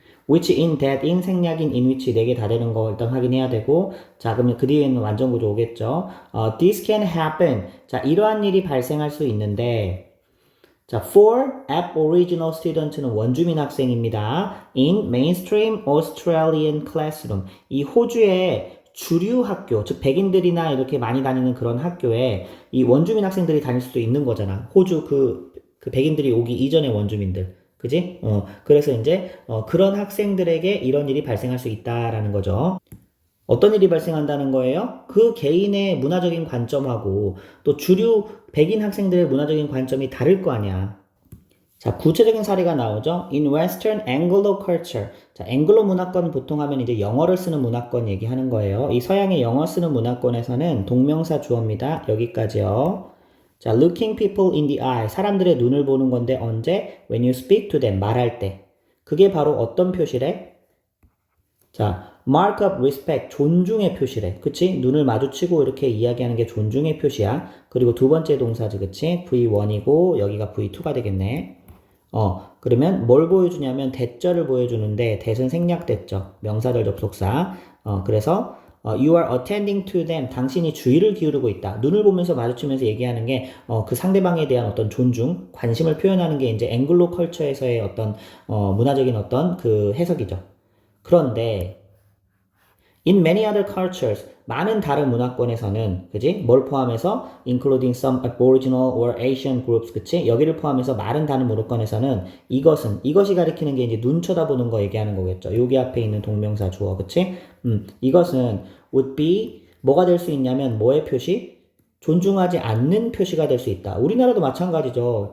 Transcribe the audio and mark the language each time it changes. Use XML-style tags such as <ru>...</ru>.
<ko>which, in, that, in, 생략인, in which 4개 다 되는 거 일단 확인해야 되고, 자, 그러면 그 뒤에는 완전 구조 오겠죠.</ko> <en>This can happen.</en> <ko>자, 이러한 일이 발생할 수 있는데, 자,</ko> <en>for Aboriginal student</en> <ko>는 원주민 학생입니다.</ko> <en>In mainstream Australian classroom.</en> <ko>이 호주의 주류 학교, 즉 백인들이나 이렇게 많이 다니는 그런 학교에 이 원주민 학생들이 다닐 수도 있는 거잖아. 호주 그 백인들이 오기 이전의 원주민들. 그지? 그래서 이제 그런 학생들에게 이런 일이 발생할 수 있다라는 거죠. 어떤 일이 발생한다는 거예요? 그 개인의 문화적인 관점하고 또 주류 백인 학생들의 문화적인 관점이 다를 거 아니야. 자, 구체적인 사례가 나오죠.</ko> <en>In Western Anglo culture.</en> <ko>자, 앵글로 문화권 보통 하면 이제 영어를 쓰는 문화권 얘기하는 거예요. 이 서양의 영어 쓰는 문화권에서는 동명사 주어입니다. 여기까지요.</ko> <en>자, looking people in the eye.</en> <ko>사람들의 눈을 보는 건데 언제?</ko> <en>When you speak to them.</en> <ko>말할 때. 그게 바로 어떤 표시래? 자,</ko> <en>mark of respect.</en> <ko>존중의 표시래. 그치? 눈을 마주치고 이렇게 이야기하는 게 존중의 표시야. 그리고 두 번째 동사지, 그치? V1이고 여기가 V2가 되겠네. 그러면 뭘 보여주냐면 대절을 보여주는데 대선 생략됐죠. 명사절 접속사. 그래서</ko> <en>you are attending to them.</en> <ko>당신이 주의를 기울이고 있다. 눈을 보면서 마주치면서 얘기하는 게 그 상대방에 대한 어떤 존중, 관심을 표현하는 게 이제 앵글로 컬처에서의 어떤 문화적인 어떤 그 해석이죠. 그런데</ko> <en>in many other cultures,</en> <ko>많은 다른 문화권에서는, 그지? 뭘 포함해서?</ko> <en>including some Aboriginal or Asian groups, 그치?</en> <ko>여기를 포함해서 많은 다른 문화권에서는 이것이 가리키는 게 이제 눈 쳐다보는 거 얘기하는 거겠죠. 여기 앞에 있는 동명사 주어, 그치? 이것은 would be, 뭐가 될 수 있냐면, 뭐의 표시? 존중하지 않는 표시가 될 수 있다. 우리나라도 마찬가지죠.</ko>